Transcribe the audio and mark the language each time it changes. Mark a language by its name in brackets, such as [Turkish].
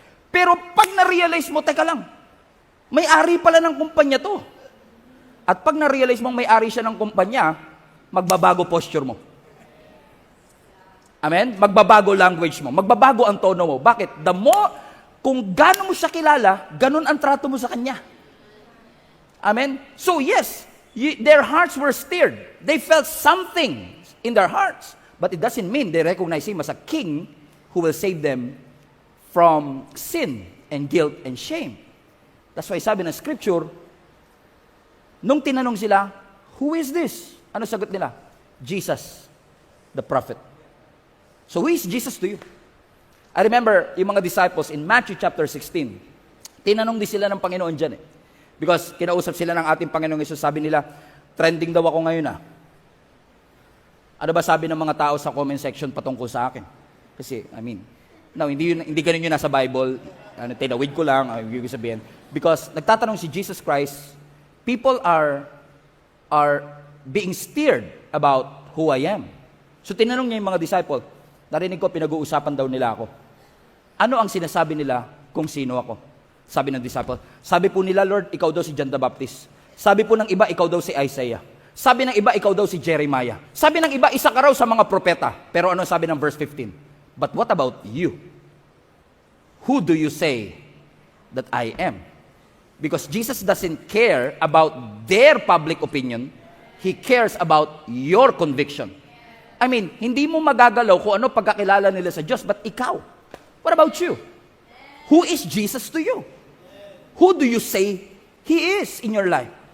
[Filipino] Pero pag na-realize mo, teka lang, may-ari pala ng kumpanya to. At pag na-realize mong may-ari siya ng kumpanya, magbabago posture mo. Amen? Magbabago language mo. Magbabago ang tono mo. Bakit? The more, kung gano'n mo siya kilala, gano'n ang trato mo sa kanya. Amen? [English] So yes, their hearts were stirred. They felt something in their hearts. But it doesn't mean they recognize him as a king who will save them from sin and guilt and shame. [Filipino] That's why sabi ng Scripture, nung tinanong sila, [English] who is this? [Filipino] Ano sagot nila? [English] Jesus, the prophet. So who is Jesus to you? [Filipino] I remember yung mga disciples in Matthew chapter 16, tinanong din sila ng Panginoon dyan Because kinausap sila ng ating Panginoong Yesus, sabi nila, trending daw ako ngayon [English] Ano ba sabi ng mga tao sa comment section patungkol sa akin? [Filipino] Kasi, hindi ganun yun nasa Bible. Tinawid ko lang, ibig sabihin. [English] Because [Filipino] nagtatanong si [English] Jesus Christ, people are being stirred about who I am. [Filipino] So tinanong niya yung mga disciple, narinig ko, pinag-uusapan daw nila ako. Ano ang sinasabi nila kung sino ako? Sabi ng disciple, sabi po nila, [English] Lord, [Filipino] ikaw daw si John the Baptist. Sabi po ng iba, ikaw daw si Isaiah. Sabi ng iba, ikaw daw si Jeremiah. Sabi ng iba, isa ka raw sa mga propeta. Pero ano sabi ng [English] verse 15? But what about you? Who do you say that I am? Because Jesus doesn't care about their public opinion. He cares about your conviction. [Filipino] Hindi mo magagalaw kung ano pagkakilala nila sa Diyos, but ikaw. [English] What about you? Who is Jesus to you? Who do you say He is in your life?